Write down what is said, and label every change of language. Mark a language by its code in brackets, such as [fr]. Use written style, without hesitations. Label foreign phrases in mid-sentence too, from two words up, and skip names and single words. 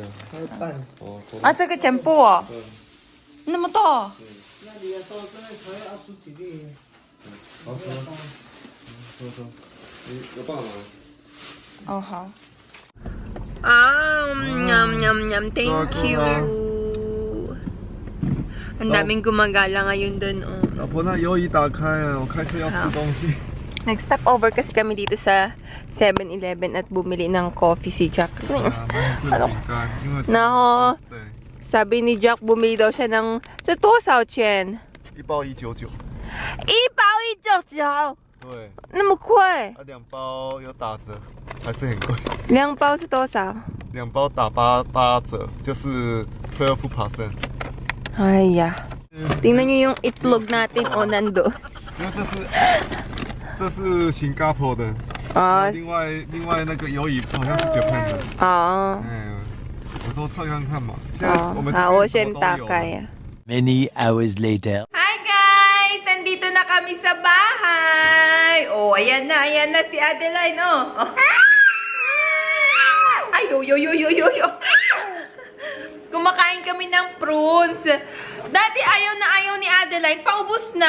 [zh] 还有蛋。哦。啊，这个全部哦。那么多。那你要到这里才要出几粒。好，收。你有办法吗？哦，好。Yum. [en] Thank you. [tl] Ang daming gumagala ngayon dun, oh. [zh] 老婆，那油椅打开啊，我开车要吃东西。 [tl] Nag-stop over kasi kami dito sa 7-Eleven at bumili ng coffee si Jack. Ano? Nako, sabi ni Jack, bumili daw siya ng sa [zh] 多少钱？ 1包199。 1包199。对。那么贵？啊，2包有打折，还是很贵。 2包是多少？2包打8折，就是12%。 [tl] 哎呀，tingnan niyo yung itlog natin o nando. [zh] 因为这是新加坡的。啊。另外那个油椅好像是Japan的。哦。我说测看看嘛。好，我先打开呀。 [en] Many hours later. Hi guys! [tl] Nandito na kami sa bahay. Oh, ayan na si Adeline, oh. Ay, yo. Kumakain kami ng prunes. Dati ayaw ni Adeline. Paubos na.